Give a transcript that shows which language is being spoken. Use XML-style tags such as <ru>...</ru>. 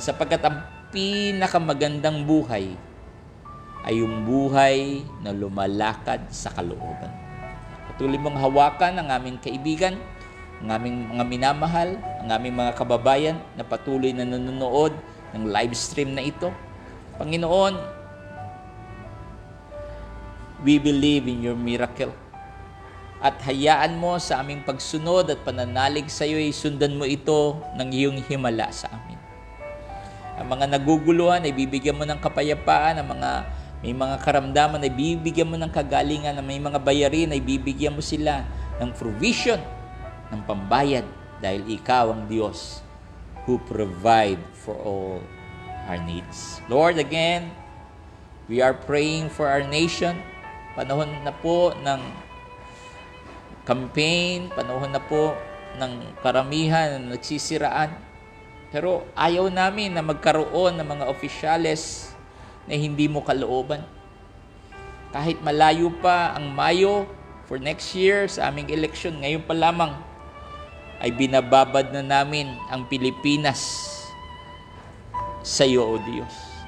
<tl>Sapagkat ang pinakamagandang buhay ay yung buhay na lumalakad sa kalooban. Patuloy mong hawakan ang aming kaibigan, ang aming mga minamahal, ang aming mga kababayan na patuloy na nanonood ng live stream na ito. Panginoon,</tl> <en>we believe in your miracle.</en> <tl>At hayaan mo sa aming pagsunod at pananalig sa iyo, sundan mo ito ng iyong himala sa amin. Ang mga naguguluhan ay bibigyan mo ng kapayapaan, may mga karamdaman ay bibigyan mo ng kagalingan, may mga bayarin ay bibigyan mo sila ng provision, ng pambayad, dahil ikaw ang Diyos</tl> <en>who provide for all our needs. Lord, again, we are praying for our nation.</en> <tl>Panahon na po ng campaign, panahon na po ng karamihan na nagsisiraan. Pero ayaw namin na magkaroon ng mga opisyales na hindi mo kalooban. Kahit malayo pa ang Mayo</tl> <en>for next year</en> <tl>sa aming eleksyon, ngayon pa lamang ay binababad na namin ang Pilipinas sa iyo, O Diyos.</tl>